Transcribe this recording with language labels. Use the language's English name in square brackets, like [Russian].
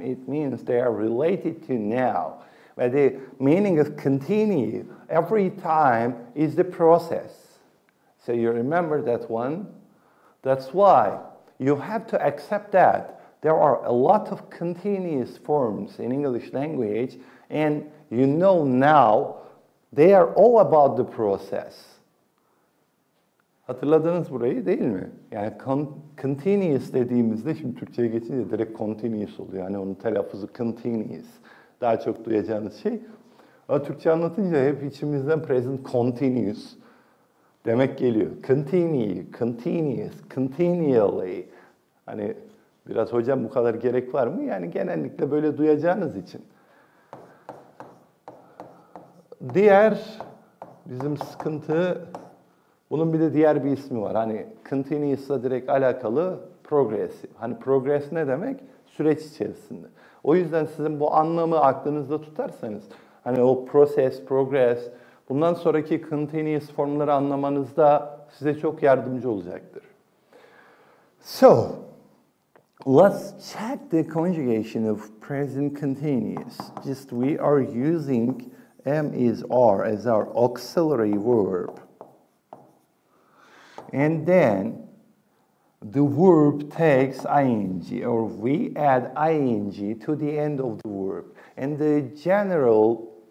[English] It means they are related to now. But the meaning of continue every time is the process. So you remember that one? That's why you have to accept that there are a lot of continuous forms in English language, and you know now they are all about the process. [Turkish] Hatırladınız burayı değil mi? Yani continuous dediğimizde şimdi Türkçe'ye geçince direkt continuous oluyor. Yani onun telaffuzu continuous. Daha çok duyacağınız şey. Ama Türkçe anlatınca hep içimizden present continuous demek geliyor. Continue, continuous, continually. Hani biraz hocam bu kadar gerek var mı? Yani genellikle böyle duyacağınız için. Diğer bizim sıkıntı, bunun bir de diğer bir ismi var. Hani continuous'la direkt alakalı progressive. Hani progress ne demek? Süreç içerisinde. O yüzden sizin bu anlamı aklınızda tutarsanız, hani o process, progress, bundan sonraki continuous formları anlamanızda size çok yardımcı olacaktır. [English] So, let's check the conjugation of present continuous. Just we are using am is are as our auxiliary verb. And then the verb takes ing, or we add ing to the end of the verb. And the general